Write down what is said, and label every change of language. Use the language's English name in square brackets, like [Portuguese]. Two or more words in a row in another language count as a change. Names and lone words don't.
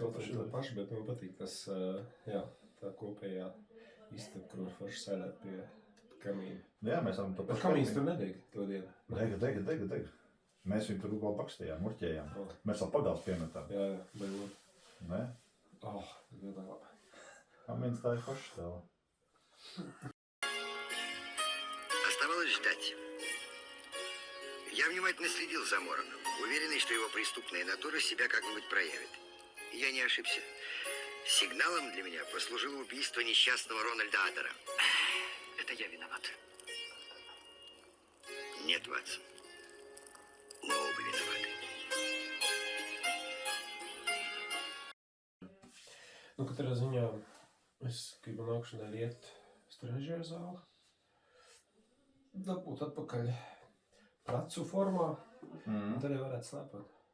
[Latvian] kaut to pašu, bet man patīk tas, jā, tā kopējā istaba, kur var forši sēdēt pie kamīna. Jā, mēs varam to pašu. Bet kamīns tur nedeg to dienu. Dega. Mēs viņu tur vēl bakstījām, murķējām. Mēs vēl pagals piemetām. Jā, baigi. Ne? Tas bija labi. Kamīns tā ir forši stāva. [Russian] Оставалось ждать. Я внимательно следил за Мороном, уверенный, что его преступная натура себя как-нибудь проявит. И я не ошибся. Сигналом для меня послужило убийство несчастного Рональда Адера. Это я виноват. Нет, Ватсон. Мы оба виноваты. [Latvian] Nu, katrā ziņā es gribu nākšanai iet uz trenižera zāli. Dabūt atpakaļ pracu formā. Tad jau varētu slēpot.